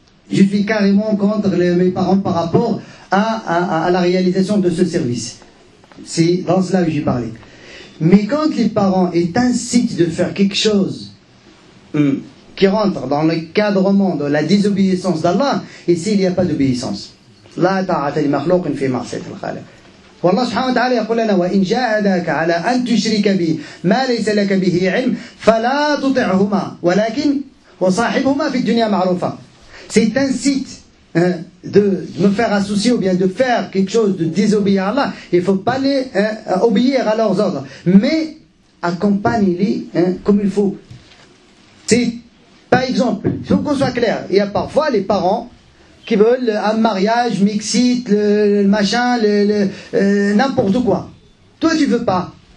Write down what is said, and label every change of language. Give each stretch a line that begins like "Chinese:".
French: Je suis carrément contre mes parents par rapport à la réalisation de ce service. C'est dans cela que j'ai parlé. Mais quand les parents t'incitent de faire quelque chose qui rentre dans le cadrement de la désobéissance d'Allah, ici il n'y a pas d'obéissance.
Arabic: La ta'ata li makhlouqin fi ma'siyati al-khaliq. والله سبحانه وتعالى يقول لنا وإن جاهداك على أن تشرك بي ما ليس لك به علم فلا تطعهما ولكن وصاحبهما في الدنيا معروفا.
French: C'est un site de me faire associer ou bien de faire quelque chose, de désobéir à Allah. Il ne faut pas les obéir à leurs ordres, mais accompagne-les comme il faut. C'est, par exemple, il faut qu'on soit clair, il y a parfois les parents qui veulent un mariage mixite, le machin, n'importe quoi. Toi, tu veux pas.